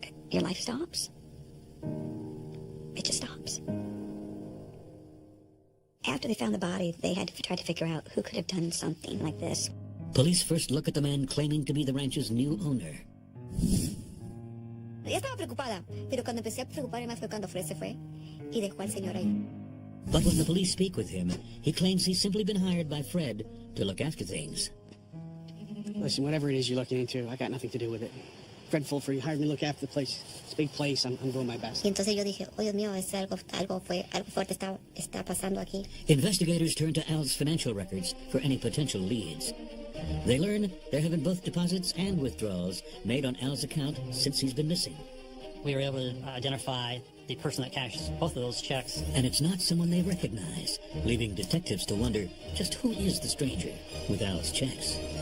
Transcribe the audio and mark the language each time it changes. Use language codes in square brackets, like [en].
[en] Your life stops. It just stops. After they found the body, they had to try to figure out who could have done something like this. Police first look at the man claiming to be the ranch's new owner. [es] Ya estaba preocupada, pero cuando empecé a preocuparme más fue cuando Fred se fue y dejó al señor ahí. [en] But when the police speak with him, he claims he's simply been hired by Fred to look after things. Listen, whatever it is you're looking into, I got nothing to do with it. Fred Fulford, you hired me to look after the place. It's a big place. I'm doing my best. [es] Y entonces yo dije, oh Dios mío, algo fuerte está pasando aquí. [en] Investigators turn to Al's financial records for any potential leads. They learn there have been both deposits and withdrawals made on Al's account since he's been missing. We were able to identify the person that cashed both of those checks. And it's not someone they recognize, leaving detectives to wonder just who is the stranger with Al's checks.